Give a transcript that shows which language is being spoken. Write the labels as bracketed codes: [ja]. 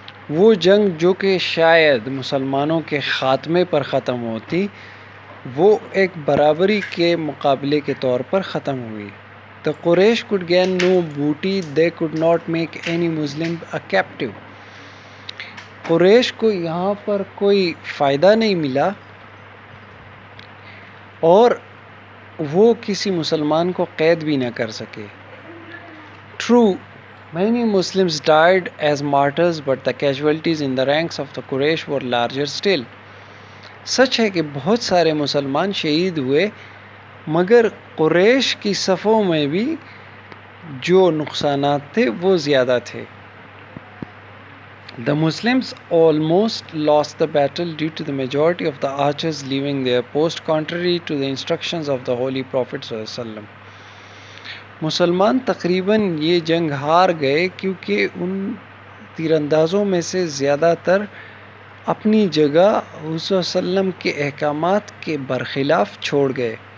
[ur] وہ جنگ جو کہ شاید مسلمانوں کے خاتمے پر ختم ہوتی، وہ ایک برابری کے مقابلے کے طور پر ختم ہوئی. [en] The Quraysh could gain no booty, they could not make any Muslim a captive. [ur] قریش کو یہاں پر کوئی فائدہ نہیں ملا اور وہ کسی مسلمان کو قید بھی نہ کر سکے. [en] True, many Muslims died as martyrs, but the casualties in the ranks of the Quraysh were larger still. [ur] سچ ہے کہ بہت سارے مسلمان شہید ہوئے، مگر قریش کی صفوں میں بھی جو نقصانات تھے وہ زیادہ تھے. [en] The Muslims almost lost the battle due to the majority of the archers leaving their post contrary to the instructions of the Holy Prophet صلی اللہ علیہ وسلم. [ur] مسلمان تقریباً یہ جنگ ہار گئے کیونکہ ان تیر اندازوں میں سے زیادہ تر اپنی جگہ حضور صلی اللہ علیہ وسلم کے احکامات کے برخلاف چھوڑ گئے.